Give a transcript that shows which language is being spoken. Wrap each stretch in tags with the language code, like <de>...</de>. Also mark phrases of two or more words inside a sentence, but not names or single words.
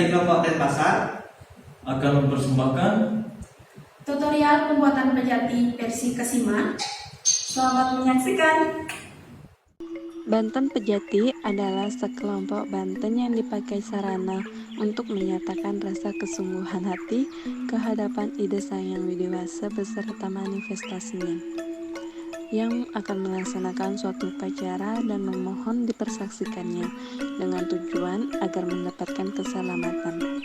<id>Tembok Denpasar akan mempersembahkan tutorial pembuatan pejati versi Kesima. Selamat menyaksikan. Banten pejati adalah sekelompok banten yang dipakai sarana untuk menyatakan rasa kesungguhan hati kehadapan ide Sang Hyang Widi-Wasa beserta manifestasinya, yang akan melaksanakan suatu upacara dan memohon dipersaksikannya dengan tujuan agar mendapatkan keselamatan.</id>